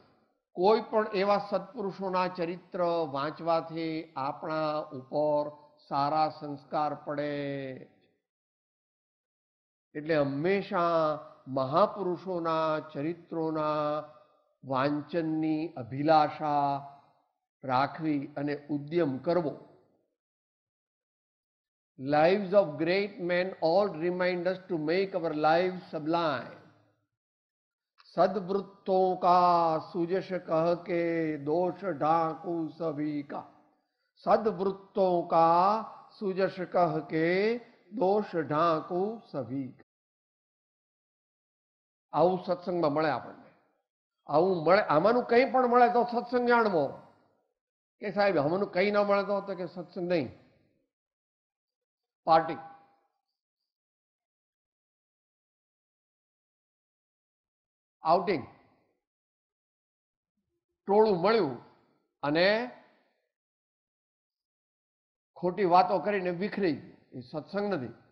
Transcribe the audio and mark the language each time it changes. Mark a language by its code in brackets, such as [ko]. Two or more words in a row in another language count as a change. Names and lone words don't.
[gu] કોઈ પણ એવા સત્પુરુષોના ચરિત્ર વાંચવાથી આપણા ઉપર સારા સંસ્કાર પડે. એટલે હંમેશા મહાપુરુષોના ચરિત્રોના વાંચનની અભિલાષા રાખવી અને ઉદ્યમ કરવો. [en] Lives of great men all remind us to make our lives sublime. [hi] सद्वृत्तों का सुजश कह के दोष ढांकू सभी का. सद्वृत्तों का सुजश कह के दोष ढांकू सभी का. [gu] આવું સત્સંગમાં મળે આપણને. આવું મળે, આમાંનું કંઈ પણ મળે તો સત્સંગ જાણવો. કે સાહેબ આમાંનું કંઈ ન મળે તો કે સત્સંગ નહીં, પાર્ટી. આઉટિંગ, ટોળું મળ્યું અને ખોટી વાતો કરીને વિખરી ગયું, એ સત્સંગ નથી.